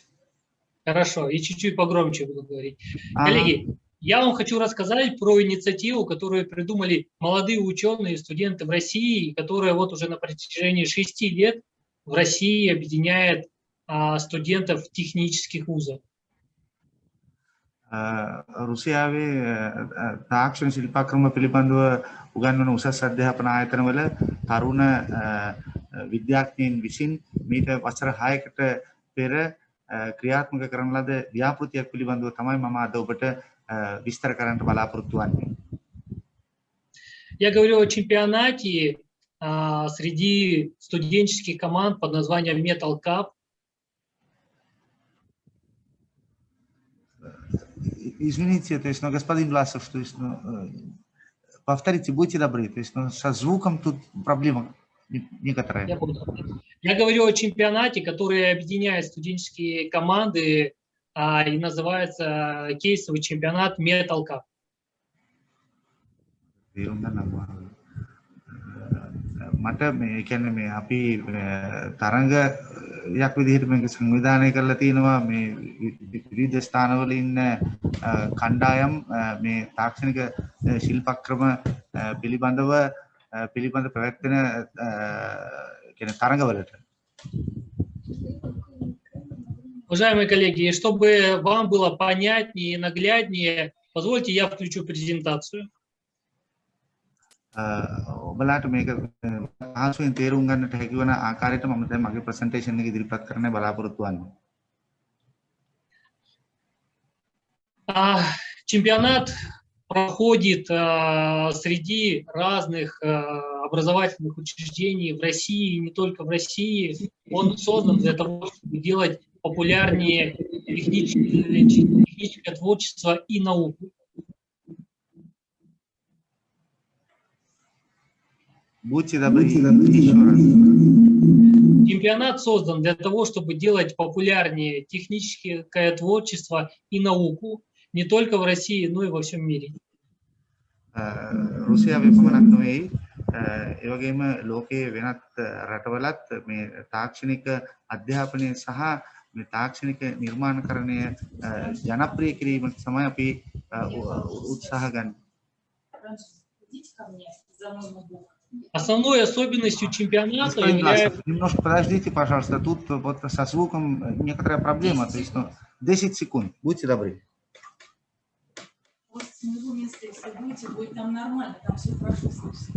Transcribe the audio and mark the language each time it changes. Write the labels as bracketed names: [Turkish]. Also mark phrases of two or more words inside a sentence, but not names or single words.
[Russian] Хорошо, и чуть-чуть погромче буду говорить. Коллеги, я вам хочу рассказать про инициативу, которую придумали молодые ученые и студенты в России, которая вот уже на протяжении 6 лет в России объединяет студентов технических вузов. [Sinhala] රුසියාවේ තාක්ෂණ ශිල්පක්‍රම පිළිබඳව උගන්වන උසස් අධ්‍යාපන ආයතනවල තරුණ විද්‍යාඥයින් විසින් මීට වසර 6කට පෙර ක්‍රියාත්මක කරන ලද ව්‍යාපෘතියක් පිළිබඳව තමයි මම අද ඔබට විස්තර කරන්න බලාපොරොත්තු වෙන්නේ. [Russian] Я говорю о чемпионате среди студенческих команд под названием Metal Cup. Извините, то есть, но господин Власов, то есть, повторите, будьте добры, то есть, со звуком тут проблема некоторая. Я говорю о чемпионате, который объединяет студенческие команды и называется кейсовый чемпионат Metal Cup. [Sinhala] මට මේ කියන්නේ මේ අපි තරංගයක් විදිහට මේක සංවිධානය කරලා තියෙනවා මේ විවිධ ස්ථානවල ඉන්න කණ්ඩායම් මේ තාක්ෂණික ශිල්පක්‍රම පිළිබඳ ප්‍රවැත්වෙන කියන්නේ තරංගවලට. [Russian] Уважаемые коллеги, и чтобы вам было понятнее и нагляднее, позвольте я включу презентацию. [Sinhala] ඔබලාට මේක පහසුවෙන් තේරුම් ගන්නට හැකි වන ආකාරයට මම දැන් මගේ ප්‍රසන්ටේෂන් එක ඉදිරිපත් කරන්න බලාපොරොත්තු වෙනවා. [Russian] Чемпионат проходит среди разных образовательных учреждений в России, и не только в России. Он создан для того, чтобы делать популярнее техническое творчество и науку. Будьте добры, еще раз. Чемпионат создан для того, чтобы делать популярнее техническое творчество и науку не только в России, но и во всем мире. [Sinhala] රුසියාවේ පමණක් නෙවෙයි ඒ වගේම ලෝකයේ වෙනත් රටවලත් මේ තාක්ෂණික අධ්‍යාපනය සහ මේ තාක්ෂණික නිර්මාණකරණය ජනප්‍රිය කිරීමට තමයි අපි උත්සාහ ගන්න. [Russian] Основной особенностью чемпионата является... Немножко подождите, пожалуйста, тут вот со звуком некоторая проблема, то есть 10 секунд, будьте добры. С моего места, если будете, будет там нормально, там все хорошо слышно.